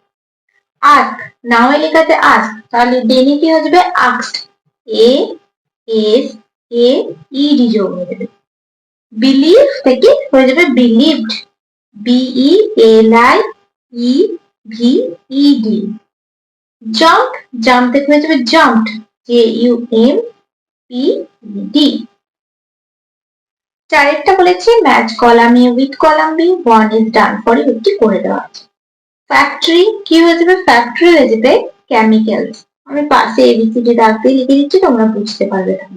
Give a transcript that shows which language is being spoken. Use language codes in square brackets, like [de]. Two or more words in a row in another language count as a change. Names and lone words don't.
[bn] ask, নামে লেখাতে ask, তাহলে দেনে কি হয়ে যাবে asked, a s a ed যোগ হয়ে যাবে। believe থেকে হয়ে যাবে believed, [en] b e l i e v e d। [bn] jump, jump থেকে হয়ে যাবে jumped, j u m p d। চারেরটা বলেছে [en] match column A with column B, one is done for you, [bn] একটি করে দেওয়া আছে। ফ্যাক্টরি কি হয়ে যাবে ফ্যাক্টরি হয়ে যাবে কেমিক্যালস, আমি পাশে এবিসিডি দাগ দিয়ে লিখে দিচ্ছি তোমরা বুঝতে পারবে তাহলে।